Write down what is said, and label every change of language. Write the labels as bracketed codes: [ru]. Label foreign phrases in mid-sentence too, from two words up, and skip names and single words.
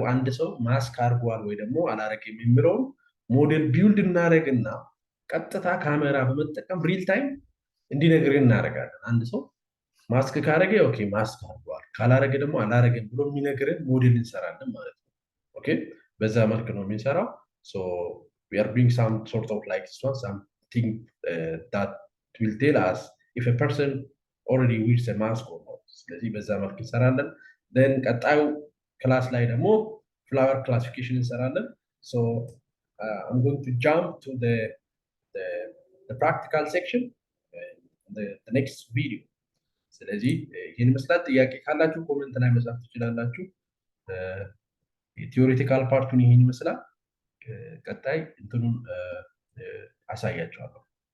[am] አንድ ሰው ማስክ አድርጓል ወይ ደግሞ አላረገም የሚለውን [en] model build [am] እናደርግና ቀጥታ ካሜራ በመጠቀም [en] real time [am] እንዲነግረን እናደርጋለን። አንድ ሰው ማስክ ካረገ [en] okay mask [am] አድርጓል፣ ካላረገ ደግሞ አላረገም ብሎ የሚነግረን ሞዴል እንሰራለን ማለት ነው። ኦኬ በዛ መልክ ነው የምንሰራው። [en] so we are doing some sort of like this one something that will tell us if a person already wears a mask or not። [am] ስለዚህ በዛ መልክ እንሰራለን። then ቀጣዩ ክላስ ላይ ደግሞ [en] flower classification [am] እንሰራለን። [en] so I'm going to jump to the practical section in the next video። [am] ስለዚህ ይህን መስላት ጥያቄ ካላችሁ ኮሜንት ላይ መጻፍ ትችላላችሁ። ቲዮሬቲካል ፓርቱን ይህን ይመስላል። ቀጣይ እንትኑን አሳያችኋለሁ።